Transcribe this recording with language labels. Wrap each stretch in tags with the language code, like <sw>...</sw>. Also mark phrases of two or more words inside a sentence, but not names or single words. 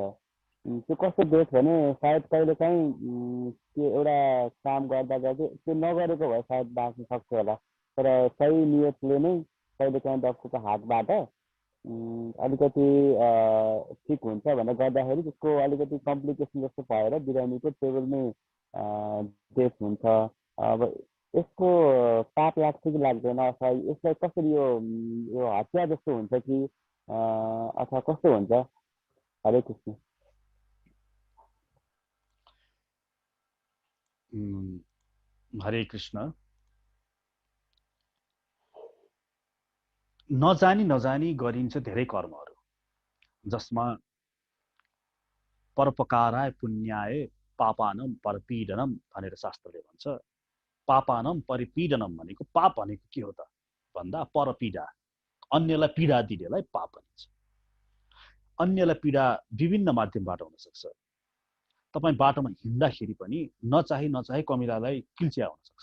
<ne>त्यो कस्तो डेथ भने सायद कहिलेकाहीँ त्यो एउटा काम गर्दा त्यो नगरेको भए सायद बाँच्न सक्छ होला, तर सही नियतले नै कहिलेकाहीँ डक्टरको हातबाट अलिकति ठिक हुन्छ भनेर गर्दाखेरि त्यसको अलिकति कम्प्लिकेसन जस्तो भएर बिरामीको टेबलमै डेथ हुन्छ। अब यसको पाप लाग्छ कि लाग्दैन, अथवा यसलाई कसरी यो हत्या जस्तो हुन्छ कि अथवा कस्तो हुन्छ? हरे कृष्ण। हरे कृष्ण।</ne> <sa>नजानी गरिन्छ धेरै कर्महरू, जसमा परोपकाराय पुण्याय पापानम परपीडनम भनेर शास्त्रले भन्छ। पापानम परिपीडनम भनेको, पाप भनेको के हो त भन्दा परपीडा, अन्यलाई पीडा दिनेलाई पाप भनिन्छ।</sa> <ne>अन्यलाई पीडा विभिन्न माध्यमबाट हुन सक्छ। तपाईँ बाटोमा हिँड्दाखेरि पनि नचाही कमिलालाई किल्च्या हुन सक्छ।</ne>